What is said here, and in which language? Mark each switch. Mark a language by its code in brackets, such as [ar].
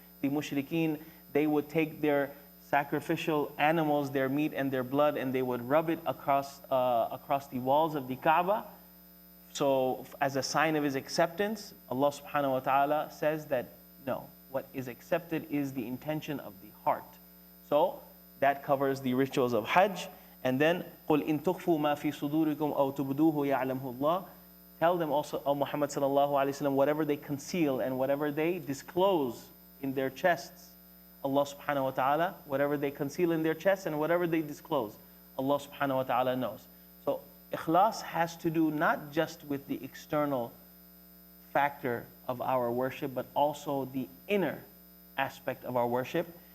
[en] The mushrikeen, they would take their sacrificial animals, their meat and their blood, and they would rub it across the walls of the Kaaba. So as a sign of his acceptance, Allah subhanahu wa ta'ala says that no, what is accepted is the intention of the heart. So that covers the rituals of Hajj. And then [ar] قُلْ إِن تُخْفُوا مَا فِي صُدُورِكُمْ أَوْ تُبْدُوهُ يَعْلَمْهُ اللَّهُ. [en] Tell them also, O Muhammad sallallahu alayhi wa sallam, whatever they conceal and whatever they disclose in their chests, Allah subhanahu wa ta'ala, whatever they conceal in their chests and whatever they disclose, Allah subhanahu wa ta'ala knows. So ikhlas has to do not just with the external factor of our worship, but also the inner aspect of our worship.